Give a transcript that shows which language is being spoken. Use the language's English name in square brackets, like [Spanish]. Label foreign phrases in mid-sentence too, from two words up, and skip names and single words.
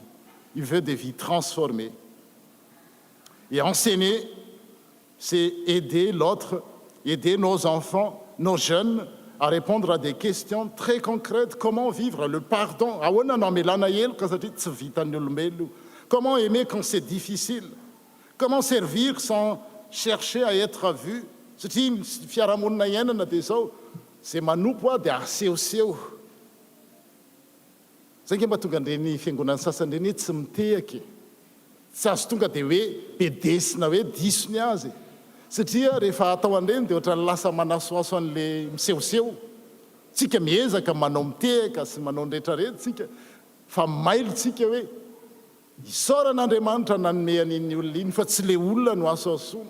[French] Il veut des vies transformées. Et enseigner, c'est aider l'autre, aider nos enfants, nos jeunes, à répondre à des questions très concrètes. Comment vivre le pardon? Comment aimer quand c'est difficile? Comment servir sans chercher à être vu? [Malagasy] C'est manompo dia asehoseho. Zay nge mba tonga andreny fiangonana sasany reny tsy mitehaka. Tsy azo tonga dia hoe bedesina hoe disony azy. Satria rehefa atao an'ireny dia ohatrany lasa manasoaso an'le misehoseho. Tsika miezaka manao mitehaka sy manao ny rehetrarehetra tsika fa mailontsika hoe isaoran'Andriamanitra nanome an'iny olona iny fa tsy le olona no asoasoana.